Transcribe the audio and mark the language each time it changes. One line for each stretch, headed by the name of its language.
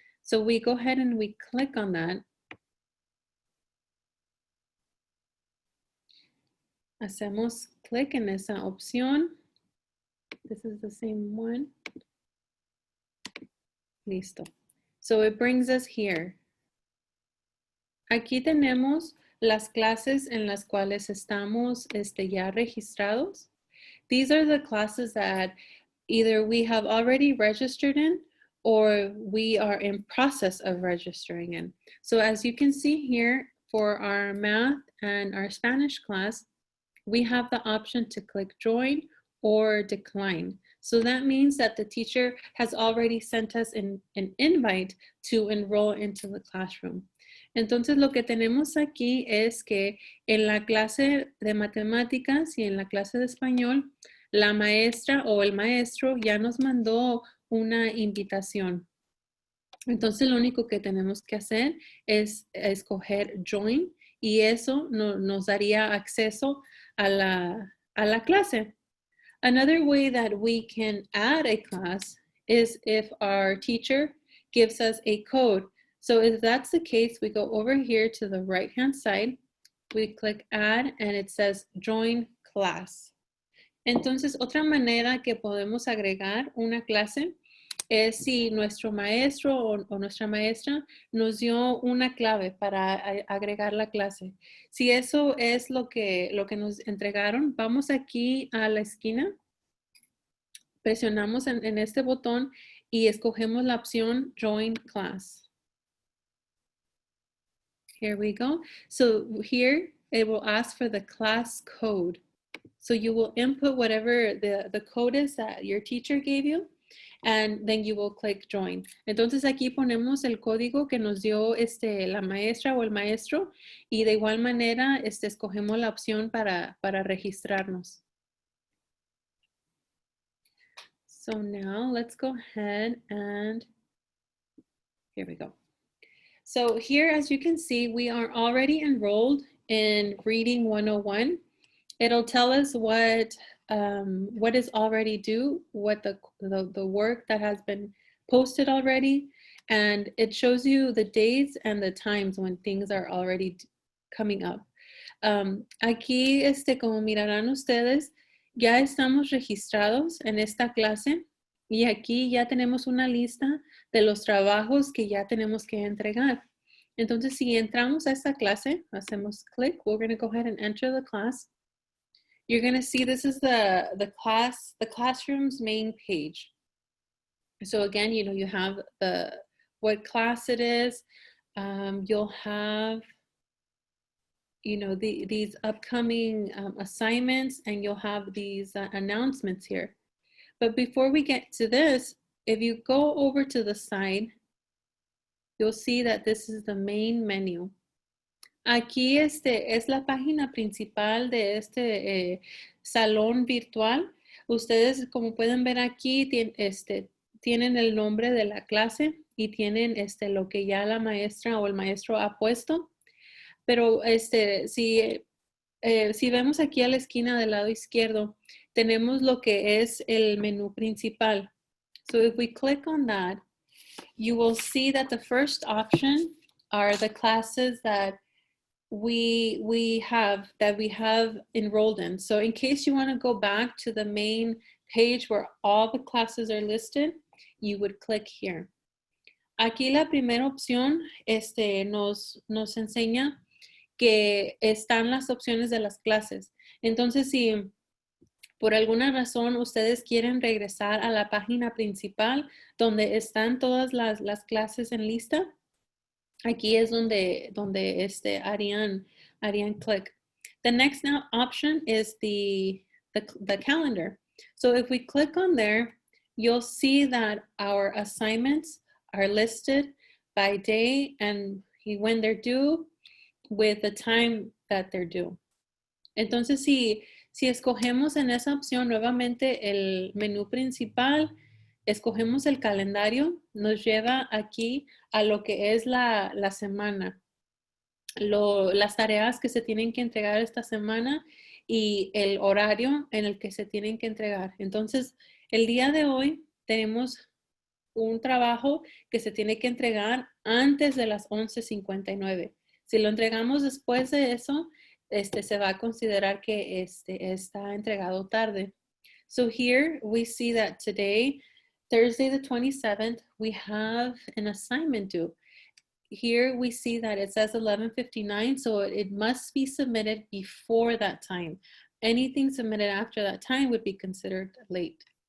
English: So we go ahead and we click on that.
Spanish: Hacemos clic en esa opción.
English: This is the same one.
Spanish: Listo.
English: So it brings us here.
Spanish: Aquí tenemos las clases en las cuales estamos ya registrados.
English: These are the classes that either we have already registered in or we are in process of registering in. So as you can see here, for our math and our Spanish class, we have the option to click join or decline. So that means that the teacher has already sent us an invite to enroll into the classroom.
Spanish: Entonces lo que tenemos aquí es que en la clase de matemáticas y en la clase de español, la maestra o el maestro ya nos mandó una invitación. Entonces lo único que tenemos que hacer es escoger join y eso nos daría acceso a la clase.
English: Another way that we can add a class is if our teacher gives us a code. So if that's the case, we go over here to the right-hand side, we click add and it says join class.
Spanish: Entonces, otra manera que podemos agregar una clase es si nuestro maestro o nuestra maestra nos dio una clave para agregar la clase. Si eso es lo que nos entregaron, vamos aquí a la esquina, presionamos en este botón y escogemos la opción Join Class.
English: Here we go. So here it will ask for the class code. So you will input whatever the code is that your teacher gave you. and then you will click join.
Spanish: Entonces aquí ponemos el código que nos dio la maestra o el maestro y de igual manera escogemos la opción para registrarnos.
English: So now let's go ahead and here we go. So here, as you can see, we are already enrolled in Reading 101. It'll tell us what is already due, what the work that has been posted already, and it shows you the dates and the times when things are already coming up.
Spanish: Aquí, como mirarán ustedes, ya estamos registrados en esta clase y aquí ya tenemos una lista de los trabajos que ya tenemos que entregar. Entonces, si entramos a esta clase, hacemos clic,
English: we're going to go ahead and enter the class. You're going to see this is the classroom's main page. So again, you have what class it is. You'll have these upcoming assignments, and you'll have these announcements here. But before we get to this, if you go over to the side, you'll see that this is the main menu.
Spanish: Aquí es la página principal de salón virtual. Ustedes, como pueden ver aquí, tienen el nombre de la clase y tienen lo que ya la maestra o el maestro ha puesto. Pero si vemos aquí a la esquina del lado izquierdo, tenemos lo que es el menú principal.
English: So if we click on that, you will see that the first option are the classes that we have enrolled in. So in case you want to go back to the main page where all the classes are listed, you would click here.
Spanish: Aquí la primera opción nos enseña que están las opciones de las clases. Entonces, si por alguna razón ustedes quieren regresar a la página principal donde están todas las clases en lista, aquí es donde harían click.
English: The next now option is the calendar. So if we click on there, you'll see that our assignments are listed by day and when they're due, with the time that they're due.
Spanish: Entonces, si escogemos en esa opción nuevamente el menú principal, escogemos el calendario, nos lleva aquí a lo que es la semana, las tareas que se tienen que entregar esta semana y el horario en el que se tienen que entregar. Entonces, el día de hoy tenemos un trabajo que se tiene que entregar antes de las 11:59. Si lo entregamos después de eso, se va a considerar que está entregado tarde.
English: So here we see that today, Thursday the 27th, we have an assignment due. Here we see that it says 11:59, so it must be submitted before that time. Anything submitted after that time would be considered late.